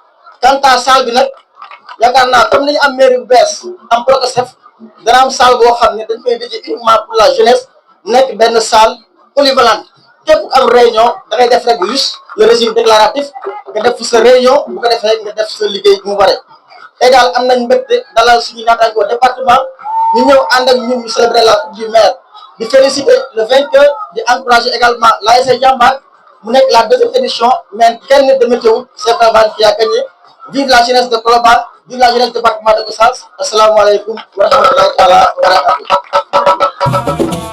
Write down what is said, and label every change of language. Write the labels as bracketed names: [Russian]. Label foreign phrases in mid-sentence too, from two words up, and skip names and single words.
[French] quant à [Wolof] salle bi nag yaakaar naa comme ni ñu am mairie bu bees am Procasef dana am salle boo xam ne dañ koy dédié uniquement pour la jeunesse nekk benn [French] salle polyvalente [Wolof] képp am réunion da ngay def rek [French] juste le régime déclaratif [Wolof] nga def sa réunion bu ko defee nga def sa liggéey mu bare. tey daal am nañ mbégte dalal suñu naataangoo département ñu ñëw ànd ak ñun ñu [French] célébrer la coupe du maire [Wolof] di [French] féliciter le vainqueur [Wolof] di [French] encourager également [Wolof] l'ASC Jambar mu nekk [French] la 2e édition mais [Wolof] kenn demetewul [French] c'est Colobane qui a gagné. Vive la jeunesse de Colobane, vive la jeunesse département de Gossas. [Arabic] السلام عليكم ورحمة الله وبركاته.